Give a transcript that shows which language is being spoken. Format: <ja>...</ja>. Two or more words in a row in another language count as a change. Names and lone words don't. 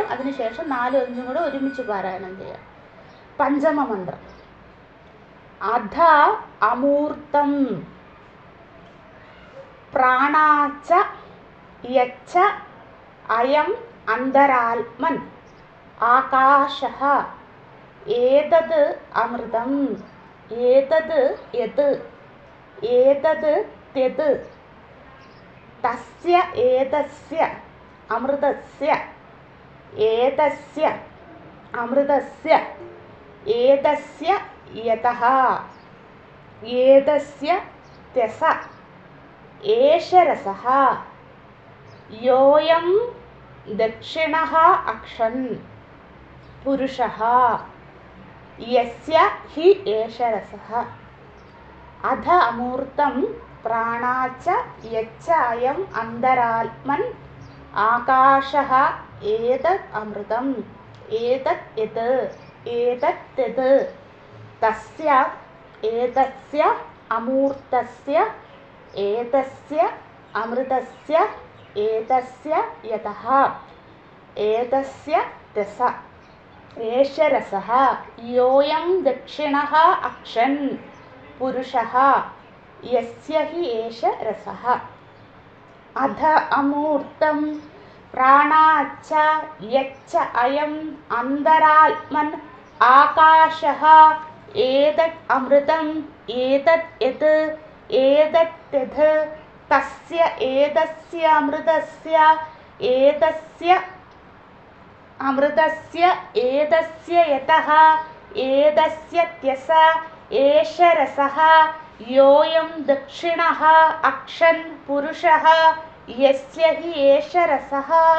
<ml>അതിനുശേഷം 4, 5 കൂടെ ഒരുമിച്ച് പാരായണം ചെയ്യാം. പഞ്ചമ മന്ത്രം.</ml> <sa>അധ അമൂർത്തം പ്രാണാച്ച യച്ച അയം അന്തരാത്മൻ ആകാശഃ ഏതത് അമൃതം ഏതത് യത് ഏതത് ത്യത് തസ്യ ഏതസ്യ അമൃതസ്യ ഏതസ്യ അമൃതസ്യ ഏതസ്യ യതഃ ഏതസ്യ ത്യസ ഏഷ രസഃ യോയം ദക്ഷിണഃ അക്ഷൻ പുരുഷഃ യസ്യ ഹി ഏഷ രസഃ. അധ അമൂർത്തം പ്രാണാച്ച യച്ച അയം അന്തരാത്മൻ ആകാശഃ ഏതത് അമൃതം ഏതത് യത് ഏതത് ത്യത് തസ്യ ഏതസ്യ അമൂർത്തസ്യ ഏതസ്യ അമൃതസ്യ ഏതസ്യ യതഃ ഏതസ്യ ത്യസ ഏഷ രസഃ യോയം ദക്ഷിണഃ അക്ഷൻ പുരുഷഃ യസ്യ ഹി ഏഷ രസഃ. അധ അമൂർത്തം പ്രാണാച്ച യച്ച അയം അന്തരാത്മൻ ആകാശഃ ഏതത് അമൃതം ഏതത് യത് ഏതത് ത്യത് തസ്യ ഏതസ്യ അമൃതസ്യ ഏതസ്യ അമൃതസ്യ ഏതസ്യ യതഃ ഏതസ്യ ത്യസ ഏഷ രസഃ യോയം ദക്ഷിണഃ അക്ഷൻ പുരുഷഃ യസ്യ ഹി ഏഷ രസഃ.</sa>